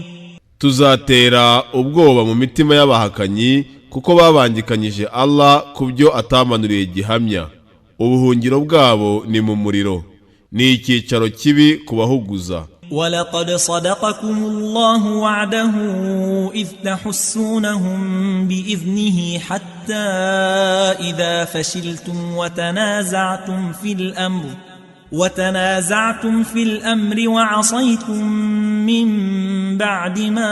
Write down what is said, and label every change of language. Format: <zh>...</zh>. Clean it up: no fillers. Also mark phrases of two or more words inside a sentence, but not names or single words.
<rw>Tuzatera ubwoba mu mitima y'abahakanyi kuko babangikanyije Allah kubyo atamanuriye gihamya. Ubuhungiro bwabo ni mu muriro, ni icyicaro kibi kubahuguza.</rw> <ar>ولقد صدقكم الله وعده إذ تحسونهم بإذنه حتى إذا فشلتم وتنازعتم في الأمر وعصيتم من بعد ما</ar>